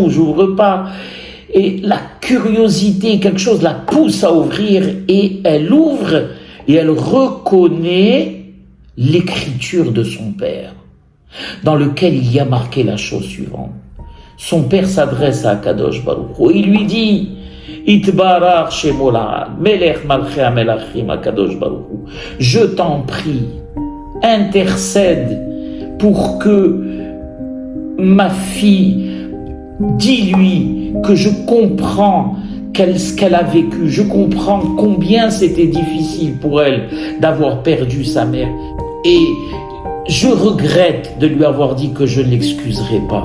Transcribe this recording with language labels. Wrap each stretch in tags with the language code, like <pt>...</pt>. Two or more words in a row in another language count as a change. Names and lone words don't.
<fr>Et la curiosité, quelque chose la pousse à ouvrir, et elle ouvre, et elle reconnaît l'écriture de son père, dans lequel il y a marqué la chose suivante. Son père s'adresse à</fr> <he>קדוש ברוך הוא,</he> <fr>et il lui dit,</fr> <he>יתברך שמו לעד, מלך מלכי המלכים הקדוש ברוך הוא,</he> <fr>je t'en prie, intercède pour que ma fille, dis-lui que je comprends ce qu'elle a vécu, je comprends combien c'était difficile pour elle d'avoir perdu sa mère, et je regrette de lui avoir dit que je ne l'excuserai pas.</fr>